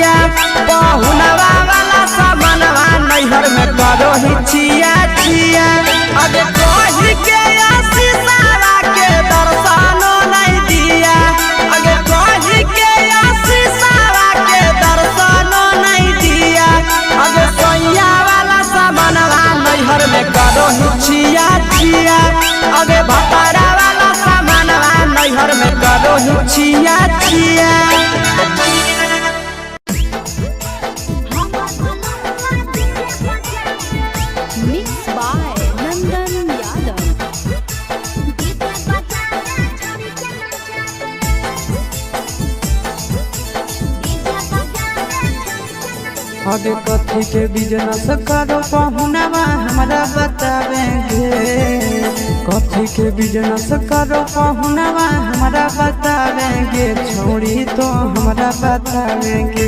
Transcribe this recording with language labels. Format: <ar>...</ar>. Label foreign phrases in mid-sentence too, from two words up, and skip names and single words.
<mai>पहुनवा वाला सामानवा नैहर में करो ही छिया छिया अगे कही के आशीषवा के दर्शनो नहीं दिया अगे कही के आशीषवा के दर्शनो नहीं दिया अगे सोया वाला सामानवा नैहर में करो ही छिया छिया अगे भतारा वाला सामानवा नैहर में करो ही छिया छिया</mai> <en>mix by नंदन यादव।</en> <mai>आगे कथी के बिजनेस करो पहुनवा हमारा बतावेंगे कथी के बिजनेस करो पहुनवा हमारा बतावेंगे छोड़ी तो हमारा बतावेंगे</mai>